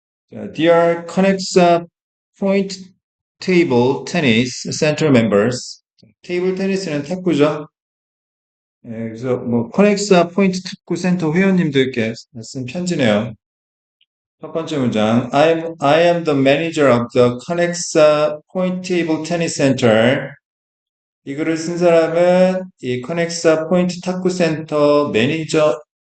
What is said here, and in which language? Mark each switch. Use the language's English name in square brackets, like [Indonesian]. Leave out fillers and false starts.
[English] 자, Dear Conexa Point Table Tennis Center Members. [Korean] 테이블 테니스는 탁구죠. 예, 그래서 뭐 코넥사 포인트 탁구 센터 회원님들께 쓴 편지네요. 첫 번째 문장. [English] I am the manager of the Conexa Point Table Tennis Center. [Korean] 이 글을 쓴 사람은 이 커넥사 포인트 탁구 센터 매니저입니다.